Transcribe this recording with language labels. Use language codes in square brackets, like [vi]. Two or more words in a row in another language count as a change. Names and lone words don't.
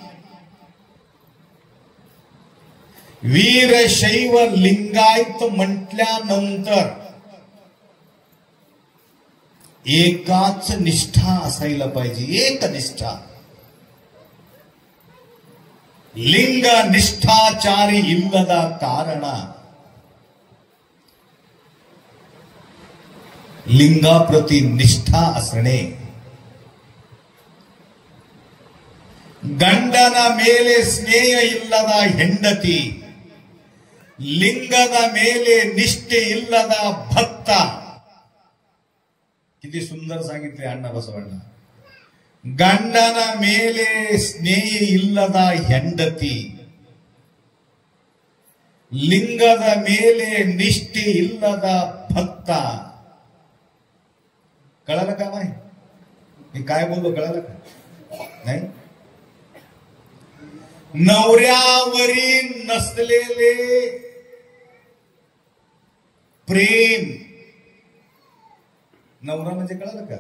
[mr] वीरशैव लिंगायत म्हटल्यानंतर एकाच निष्ठा असायला पाहिजे, एक निष्ठा. [kn] ಲಿಂಗ ನಿಷ್ಠಾಚಾರಿ ಇಲ್ಲದ ಕಾರಣ [mr] लिंगाप्रती निष्ठा असणे. [kn] ಗಂಡನ ಮೇಲೆ ಸ್ನೇಹ ಇಲ್ಲದ ಹೆಂಡತಿ, लिंगದ ಮೇಲೆ निष्ठे ಇಲ್ಲದ ಭಕ್ತ. [mr] किती सुंदर सांगितले अण्णा बसवಣ್ಣ. [kn] ಗಂಡನ ಮೇಲೆ ಸ್ನೇಹ ಇಲ್ಲದ ಹೆಂಡತಿ, लिंगದ ಮೇಲೆ निष्ठे ಇಲ್ಲದ भक्त. [mr] कळालं का नाही? मी काय बोललो कळालं का नाही? नवऱ्यावरी नसलेले प्रेम, नवरा म्हणजे कळालं का?